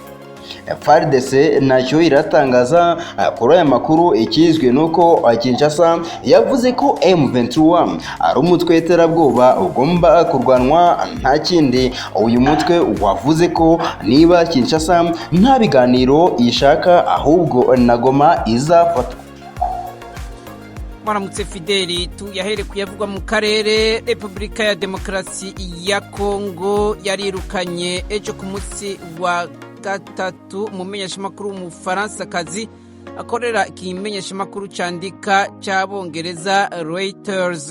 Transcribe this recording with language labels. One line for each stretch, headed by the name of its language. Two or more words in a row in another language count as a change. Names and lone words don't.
Kinyarwanda: Fardc nacyo iratangaza kuri aya makuru. Ikizwe nuko Kinshasa yavuze ko M23 ari umutwe w'iterabwoba ugomba kurwanwa nta kindi. Uyu mutwe wavuze ko niba Kinshasa nta biganiro ishaka ahubwo na Goma izafatwa. Mwaramutse Fideli, tuyahere kuyavugwa mu karere. Repubulika ya Demokarasi ya Kongo yarirukanye ejo ku munsi wa gatatu umumenyeshamakuru w'umufaransa-kazi akorera ikimenyeshamakuru cyandika cy'abongereza Reuters.